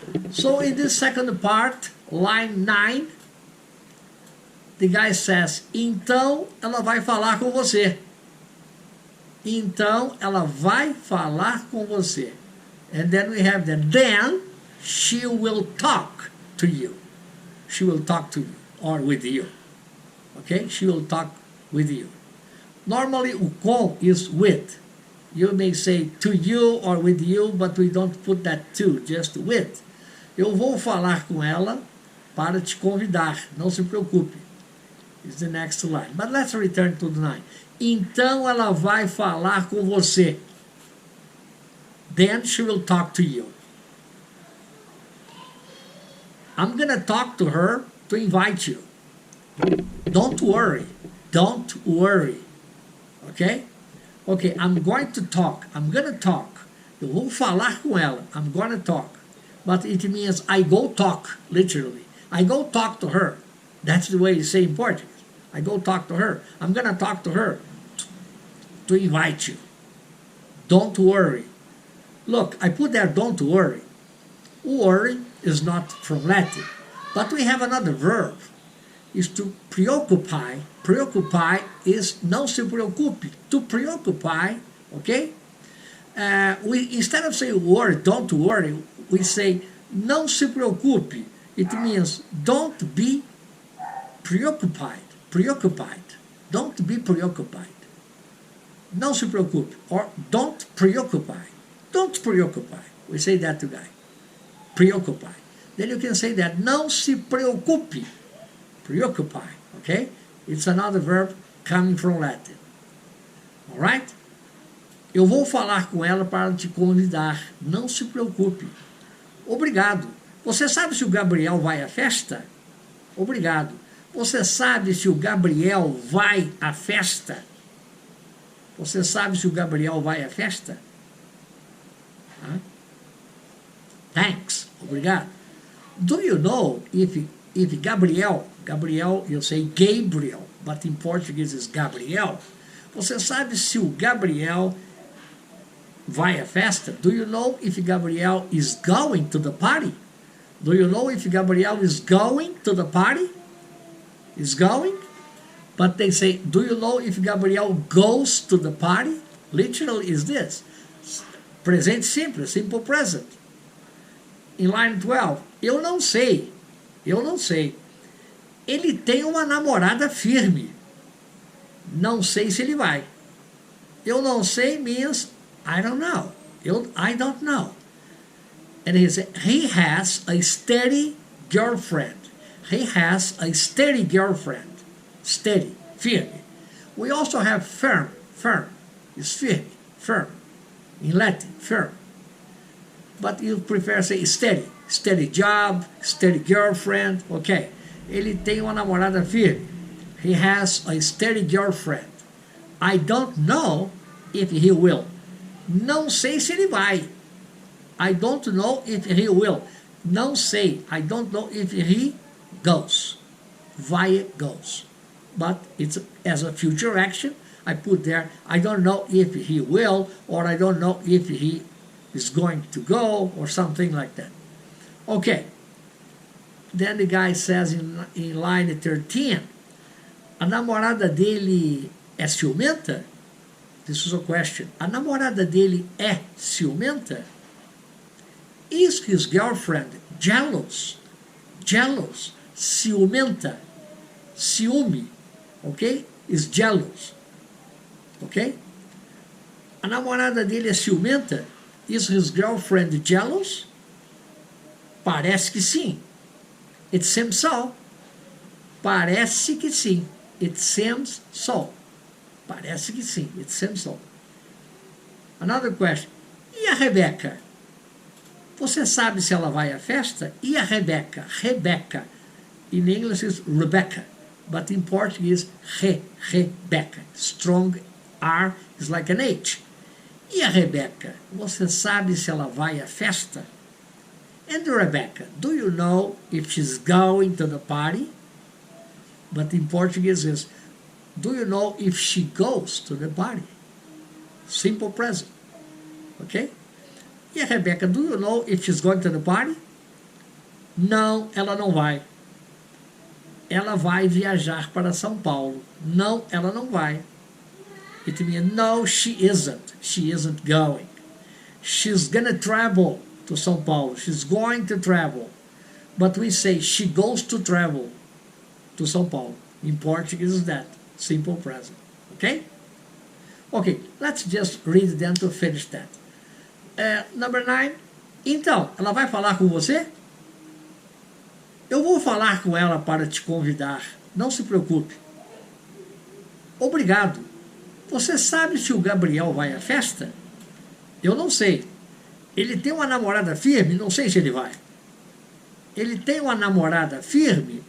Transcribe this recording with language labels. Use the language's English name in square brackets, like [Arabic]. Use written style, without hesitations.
[English] So in this second part, line 9, the guy says, [Portuguese] então ela vai falar com você. Então ela vai falar com você. [English] And then we have the then She will talk to you. She will talk to you or with you. Okay? She will talk with you. Normally, o com is with. You may say to you or with you, but we don't put that to, just with. [Portuguese] Eu vou falar com ela para te convidar. Não se preocupe. [English] It's the next line. But let's return to the line. [Portuguese] Então ela vai falar com você. [English] Then she will talk to you. I'm going to talk to her to invite you. Don't worry. Don't worry. Okay? Okay, I'm going to talk. I'm going to talk. [Portuguese] Eu vou falar com ela. [English] I'm going to talk. But it means I go talk, literally. I go talk to her. That's the way you say in Portuguese. I go talk to her. I'm going to talk to her to invite you. Don't worry. Look, I put there don't worry. Worry is not from Latin. But we have another verb. Is to preoccupy. Preoccupy is [Portuguese] não se preocupe. [English] To preoccupy, okay? Instead of saying worry, don't worry, we say [Portuguese] não se preocupe. [English] It means don't be preoccupied. Preoccupied. Don't be preoccupied. [Portuguese] Não se preocupe. [English] Or don't preoccupy. Don't preoccupy. We say that to guy. Preoccupy. Then you can say that. [Portuguese] Não se preocupe. Preoccupy. Okay? [English] It's another verb coming from Latin. Alright? [Portuguese] Eu vou falar com ela para te convidar. Não se preocupe. Obrigado. Você sabe se o Gabriel vai à festa? Obrigado. Você sabe se o Gabriel vai à festa? Você sabe se o Gabriel vai à festa? [English] Thanks. [Portuguese] Obrigado. [English] Do you know if Gabriel, you say Gabriel, but in Portuguese is Gabriel. [Portuguese] Você sabe se o Gabriel vai à festa? [English] Do you know if Gabriel is going to the party? Do you know if Gabriel is going to the party? Is going? But they say, do you know if Gabriel goes to the party? Literally is this. [Portuguese] Presente simples, [English] simple present. In line 12, [Portuguese] eu não sei. Eu não sei. Ele tem uma namorada firme. Não sei se ele vai. [English] Eu não sei means I don't know. I don't know. And he said, he has a steady girlfriend. He has a steady girlfriend. Steady, firme. We also have firm. Firm is firme, firm. In Latin, firm. But you prefer say steady. Steady job, steady girlfriend. Okay. [Portuguese] Ele tem uma namorada firme. [English] He has a steady girlfriend. I don't know if he will. [Portuguese] Não sei se ele vai. [English] I don't know if he will. [Portuguese] Não sei. [English] I don't know if he goes. Vai, goes. But it's as a future action. I put there, I don't know if he will, or I don't know if he is going to go, or something like that. Okay. Then the guy says in line 13, [Portuguese] a namorada dele é ciumenta? [English] This is a question. [Portuguese] A namorada dele é ciumenta? [English] Is his girlfriend jealous? Jealous. Ciumenta. Ciúme. Okay? Is jealous. Okay? [Portuguese] A namorada dele é ciumenta? [English] Is his girlfriend jealous? [Portuguese] Parece que sim. [English] It seems so. [Portuguese] Parece que sim. [English] It seems so. [Portuguese] Parece que sim. [English] It seems so. Another question. [Portuguese] E a Rebeca? Você sabe se ela vai à festa? E a Rebeca? [English] Rebeca. In English is Rebecca. But in Portuguese, Rebeca. Strong R is like an H. [Portuguese] E a Rebeca? Você sabe se ela vai à festa? [English] And Rebecca, do you know if she's going to the party? But in Portuguese is, do you know if she goes to the party? Simple present. Okay? [Portuguese] E a Rebecca, [English] do you know if she's going to the party? [Portuguese] Não, ela não vai. Ela vai viajar para São Paulo. Não, ela não vai. [English] It means no, she isn't. She isn't going. She's gonna travel. to São Paulo. She's going to travel. But we say she goes to travel to São Paulo. In Portuguese is that. Simple present. Okay? Okay, let's just read them to finish that. Number 9. [Portuguese] Então, ela vai falar com você? Eu vou falar com ela para te convidar. Não se preocupe. Obrigado. Você sabe se o Gabriel vai à festa? Eu não sei. Ele tem uma namorada firme? Não sei se ele vai. Ele tem uma namorada firme?